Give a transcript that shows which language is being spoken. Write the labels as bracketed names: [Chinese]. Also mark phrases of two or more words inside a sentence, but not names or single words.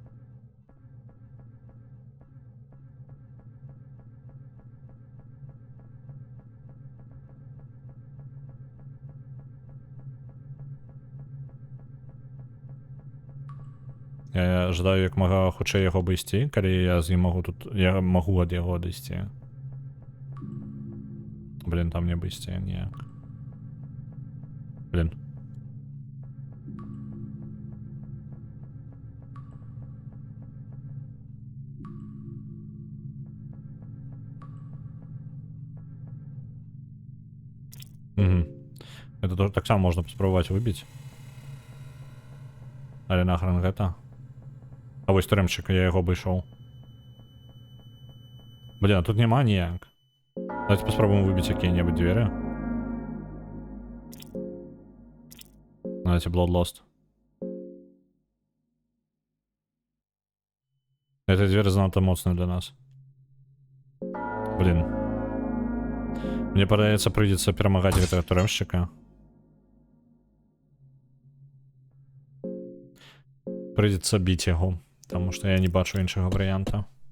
[Belarusian] Я жадаю як мага хутчэй яго абысці, калі я з ім магу тут... Я магу ад яго адысці. Блин, там не абысці ніяк. Блин. Угу. [Russian] Это тоже [Belarusian] так само можна паспрабаваць выбіць. Але нахрен гэта. А вось турэмчык, я яго абышоў. Блин, а тут няма ніяк. [Russian] Давайте попробуем выбить какие-нибудь двери. Давайте Bloodlust. Эта дверь [Belarusian] занадто моцная для нас. Блин. Мне падаецца, прыйдзецца перамагаць гэтага турэмшчыка. Прыйдзецца біць яго, таму што я не бачу іншага варыянта.